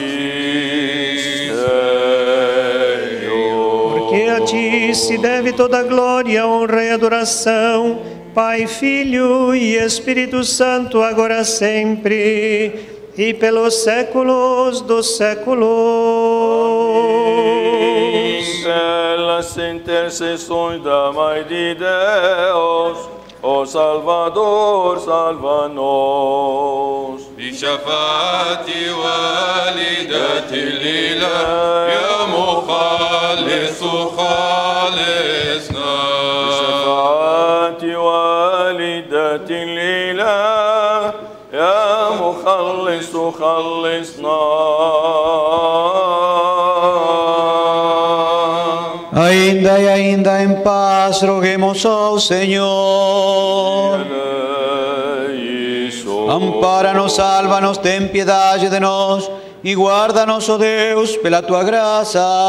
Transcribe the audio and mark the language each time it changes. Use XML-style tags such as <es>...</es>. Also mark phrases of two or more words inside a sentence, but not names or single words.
<pt>Porque a Ti se deve toda a glória, honra e adoração, Pai, Filho e Espírito Santo, agora sempre e pelos séculos dos séculos. Pelas intercessões da Mãe de Deus, ó Salvador, salva-nos.</pt> <ar>بشفاعتي والدة الإله يا مخلص خالصنا. بشفاعتي والدة الإله يا مخلص خلصنا.</ar> <pt>Ainda e ainda em paz, roguemos ao Senhor. Ampara-nos, salva-nos, tem piedade de nós e guarda-nos, ó Deus, pela tua graça.</pt>